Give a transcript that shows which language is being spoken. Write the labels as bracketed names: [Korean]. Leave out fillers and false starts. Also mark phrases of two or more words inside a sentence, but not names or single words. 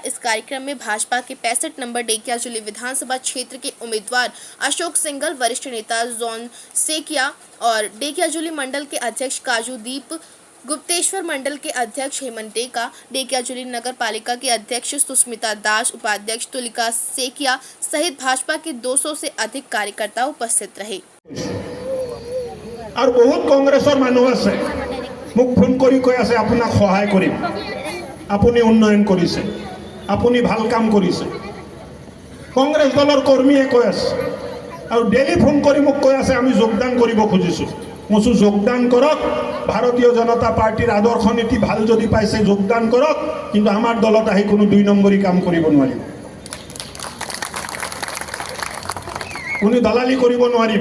[Hindi] इस कार्यक्रम में भाजपा के 65 नंबर डेकियाजुली विधानसभा क्षेत्र के उम्मीदवार अशोक सिंघल, वरिष्ठ नेता जोन सेकिया और डेकियाजुली मंडल के अध्यक्ष काजू दीप, गुप्तेश्वर मंडल के अध्यक्ष हेमंत टेका, डेकियाजुली नगर पालिका के अध्यक्ष सुस्मिता दास, उपाध्यक्ष तुलिका सेकिया सहित भाजपा के 200 से अधिक कार्यकर्ता उपस्थित रहे। [Assamese] আৰু বহুত কংগ্ৰেছৰ মানুহ আছে মোক ফোন কৰি কৈ আছে আপোনাক সহায় কৰিম, আপুনি উন্নয়ন কৰিছে, আপুনি ভাল কাম কৰিছে। কংগ্ৰেছ দলৰ কৰ্মীয়ে কৈ আছে আৰু ডেইলি ফোন কৰি মোক কৈ আছে আমি যোগদান কৰিব খুজিছো। মই যোগদান কৰক, ভাৰতীয় জনতা পাৰ্টিৰ আদৰ্শ নীতি ভাল যদি পাইছে যোগদান কৰক, কিন্তু আমাৰ দলত আহি কোনো 2 নম্বৰী কাম কৰিব নোৱাৰিব, কোনো দালালি কৰিব নোৱাৰিব।